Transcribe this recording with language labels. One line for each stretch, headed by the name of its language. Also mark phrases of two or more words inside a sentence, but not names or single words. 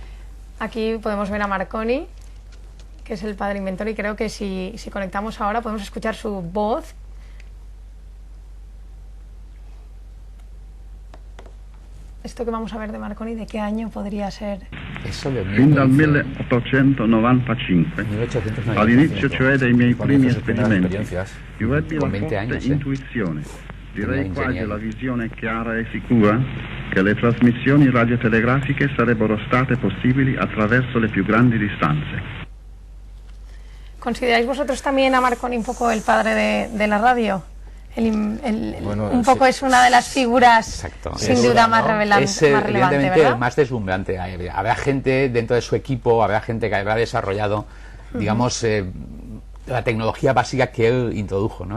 Spanish: Aquí podemos ver a Marconi, que es el padre inventor, y creo que si conectamos ahora podemos escuchar su voz. Esto que vamos a ver de Marconi, ¿de qué año podría ser? Eso de
Italian: Fin dal 1895, all'inizio cioè dei miei primi esperimenti, io ebbi la forte intuizione, direi quasi la visione chiara e sicura, che le trasmissioni radiotelegrafiche sarebbero state possibili attraverso le più grandi distanze.
Spanish: ¿Consideráis vosotros también a Marconi un poco el padre de la radio? Bueno, un poco es una de las figuras, sin duda, más relevante, evidentemente, ¿verdad? más deslumbrante. Habrá gente dentro de su equipo, habrá gente que habrá desarrollado, digamos, la tecnología básica que él introdujo, ¿no?